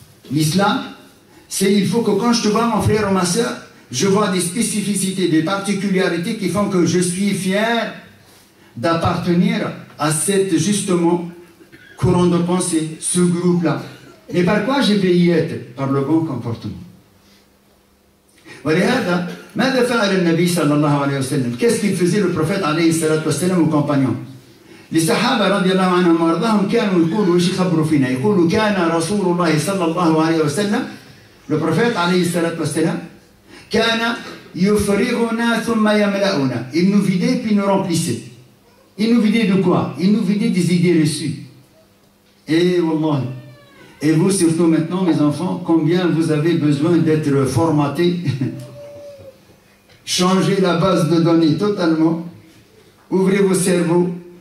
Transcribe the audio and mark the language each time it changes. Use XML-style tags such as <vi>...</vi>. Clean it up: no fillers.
<fr>L'islam, c'est il faut que quand je te vois, mon frère ou ma soeur, je vois des spécificités, des particularités qui font que je suis fier d'appartenir à cette, justement, courant de pensée, ce groupe-là. Et par quoi je vais y être? Par le bon comportement.</fr> <ar>ولهذا ماذا فعل النبي صلى الله عليه وسلم؟</ar> <fr>Qu'est-ce qu'il faisait le prophète</fr> <ar>عليه الصلاة والسلام</ar> <fr>aux compagnons؟</fr> <ar>الصحابة رضي الله عنهم وارضاهم كانوا يقولوا ايش يخبروا فينا؟ يقولوا كان رسول الله صلى الله عليه وسلم</ar> <fr>le prophète</fr> <ar>عليه الصلاة والسلام كان يفرغنا ثم يملأنا.</ar> <fr>Il nous vidait puis nous remplissait. Il nous vidait de quoi? Il nous vidait des idées reçues. Et wallah. Et vous, surtout maintenant, mes enfants, combien vous avez besoin d'être formatés? Changez la base de données totalement. Ouvrez vos cerveaux.</fr>